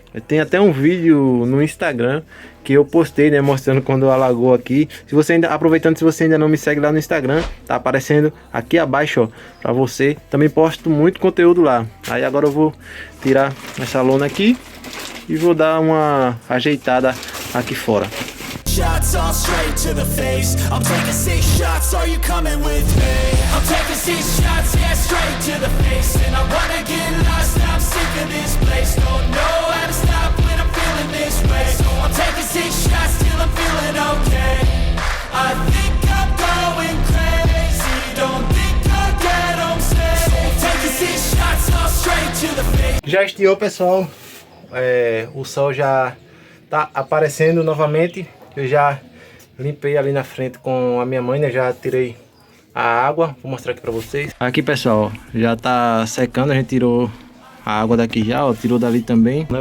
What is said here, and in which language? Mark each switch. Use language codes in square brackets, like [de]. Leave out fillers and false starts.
[pt] Tem até um vídeo no Instagram que eu postei, né, mostrando quando alagou aqui. Se você ainda, aproveitando, se você ainda não me segue lá no Instagram, tá aparecendo aqui abaixo, ó, pra você. Também posto muito conteúdo lá. Aí agora eu vou tirar essa lona aqui e vou dar uma ajeitada aqui fora. [en] Shots all straight to the face. I'm taking 6 shots, are you coming with me? I'm taking 6 shots, yeah, straight to the face. And I wanna get lost, I'm sick of this place. Don't know how to stop when I'm feeling this way. So I'm taking 6 shots till I'm feeling okay. I think I'm going crazy, don't think I'll get home safe. So I'm taking 6 shots, all straight to the face. [pt] Já estiou, pessoal. O sol já tá aparecendo novamente. Eu já limpei ali na frente com a minha mãe, né? Já tirei a água, vou mostrar aqui pra vocês. Aqui, pessoal, já tá secando, a gente tirou a água daqui já, ó, tirou dali também, né?